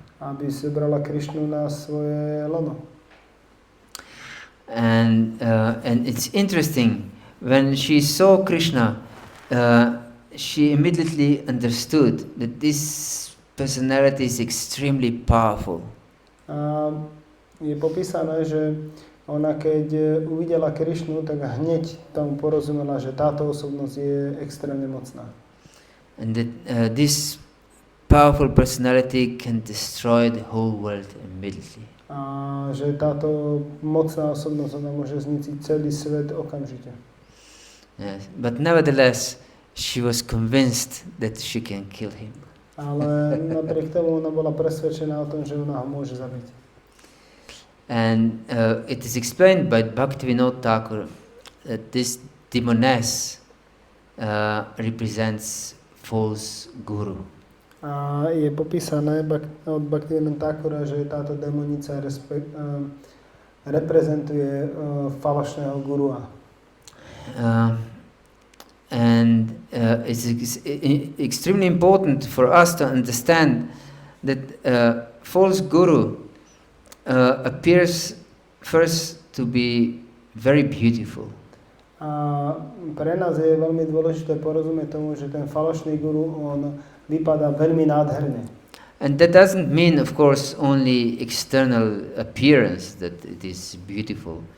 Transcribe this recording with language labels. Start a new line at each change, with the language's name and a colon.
Slovak: Aby si brala Krišnu na svoje lono.
English: And it's interesting, when she saw Krishna, she immediately understood that this personality is extremely powerful.
Slovak: A je popísané, že ona keď uvidela Krišnu, tak hneď tomu porozumela, že táto osobnosť je extrémne mocná.
English: And that this powerful personality can destroy the whole world immediately.
Slovak: A že táto mocná osobnosť ona môže zničiť celý svet okamžite.
English: Yes, but nevertheless, she was convinced that she can kill him.
Slovak: Ale napriek tomu ona bola presvedčená o tom, že ona ho môže zabiť.
English: And it is explained by Bhakti-yoga Thakur that this demoness represents false guru.
Slovak: A je popísané od Bhakti-yoga Thakura, že táto démonica reprezentuje falošného gurua.
English: And it's extremely important for us to understand that false guru appears first to be very beautiful.
Slovak: A pre nás je veľmi dôležité porozumieť tomu, že ten falošný guru, on vypadá veľmi nádherne.
English: And that doesn't mean, of course, only external appearance that it is beautiful.